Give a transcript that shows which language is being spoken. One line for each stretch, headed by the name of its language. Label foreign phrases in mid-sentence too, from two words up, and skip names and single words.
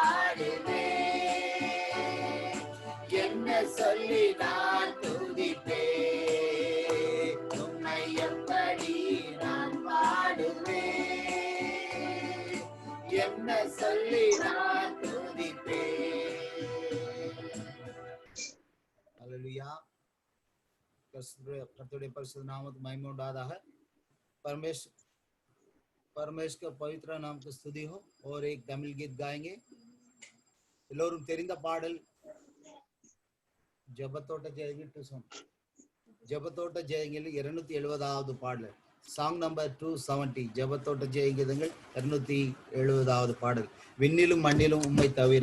Tamil: பாடுவேன் என்ன சொல்லி நான் துதிப்பேன் உம்மை எப்படி நான் பாடுவேன் என்ன சொல்லி நான் துதிப்பேன் அல்லேலூயா கர்த்தருடைய பரிசுத்த நாமத்துக்கு மகிமை உண்டாதாக
Hindi: परमेश्वर का पवित्र नाम की स्तुति हो और एक तमिल गीत गाएंगे
Tamil: எல்லோரும் தெரிந்த பாடல் ஜெபத்தோட்ட ஜெயங்கள் ஜெபத்தோட்ட ஜெயங்கள் 270வது பாடல்
English: song number 270
Tamil: ஜெபத்தோட்ட ஜெயங்கீதங்கள் 270வது பாடல் விண்ணிலும் மண்ணிலும் உம்மை தவிர